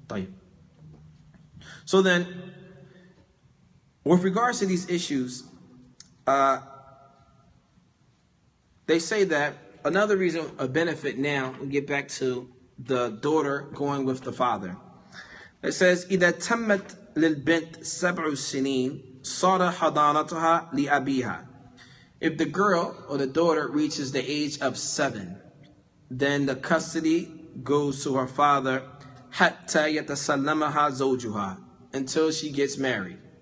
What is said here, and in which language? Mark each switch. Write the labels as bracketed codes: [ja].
[ar] طيب. [en] So then, with regards to these issues, they say that another reason, a benefit now, we get back to the daughter going with the father. It says, [ar] إِذَا تَمَّتْ لِلْبِنْتِ سَبْعُ السِّنِينَ صَارَ حَضَانَتُهَا لِأَبِيهَا. [en] If the girl or the daughter reaches the age of 7, then the custody goes to her father [ar] حَتَّى يَتَسَلَّمَهَا زَوْجُهَا, [en] until she gets married.